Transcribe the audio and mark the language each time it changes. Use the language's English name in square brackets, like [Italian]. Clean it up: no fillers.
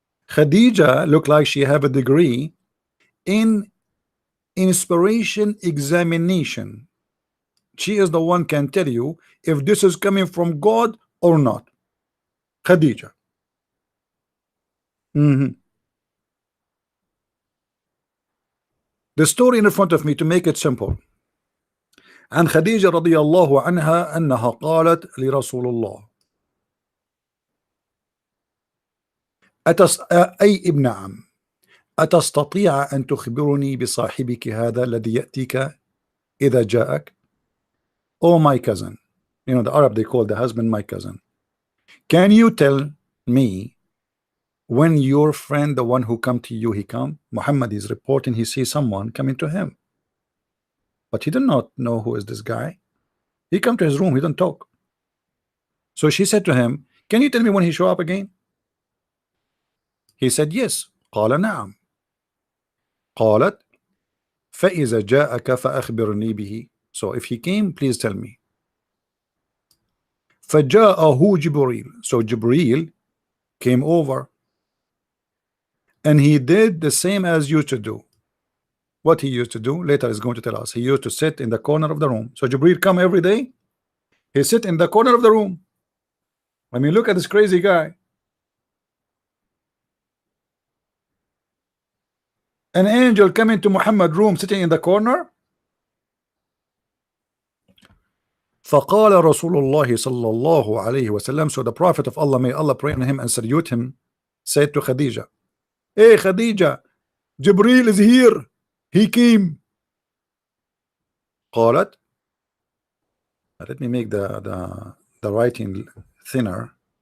[English] Khadija looked like she have a degree in inspiration examination. She is the one can tell you if this is coming from God or not. Khadija. The story in front of me, to make it simple. [Arabic] عن خديجة رضي الله عنها أنها قالت لرسول الله أي ابن عم أتستطيع أن تخبرني بصاحبك هذا الذي يأتيك إذا جاءك. [English] Oh, my cousin. You know, the Arab, they call the husband my cousin. Can you tell me when your friend, the one who come to you, he come? Muhammad is reporting he sees someone coming to him, but he did not know who is this guy. He come to his room, he don't talk. So she said to him, can you tell me when he show up again? He said yes. [Arabic] قال نعم. قالت فإذا جاءك فأخبرني به. [English] So if he came, please tell me. [Arabic] فجاءه جبريل. [English] So Jibreel came over, and he did the same as used to do. What he used to do, later is going to tell us. He used to sit in the corner of the room. So Jibreel come every day. He sit in the corner of the room. I mean, look at this crazy guy. An angel coming to Muhammad's room, sitting in the corner. [Arabic] فقال رسول الله صلى الله عليه وسلم. [English] So the Prophet of Allah, may Allah pray on him and salute him, said to Khadija, hey Khadija, Jibreel is here. He came. [Arabic] قالت. [English] Let me make the writing thinner.